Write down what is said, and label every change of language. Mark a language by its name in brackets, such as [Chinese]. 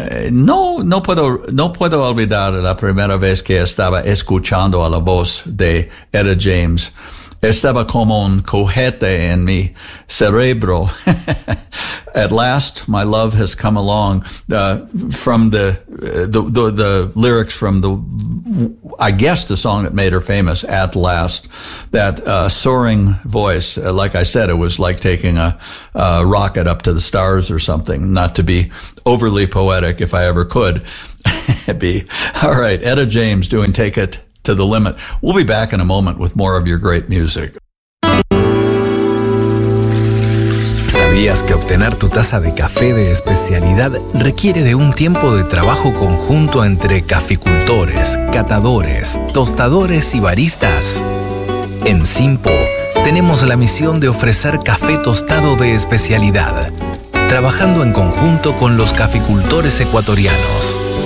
[Spanish] No puedo olvidar la primera vez que estaba escuchando a la voz de Etta James. Estaba como un cohete en mi cerebro. [English] At last, my love has come along. From the lyrics from the, I guess the song that made her famous, At Last, that soaring voice. Like I said, it was like taking a rocket up to the stars or something. Not to be overly poetic, if I ever could be. All right, Etta James doing Take It to the Limit. We'll be back in a moment with more of your great music. [Spanish] ¿Sabías que obtener tu taza de café de especialidad requiere de un tiempo de trabajo conjunto entre caficultores, catadores, tostadores y baristas? En Simpo tenemos la misión de ofrecer café tostado de especialidad, trabajando en conjunto con los caficultores ecuatorianos.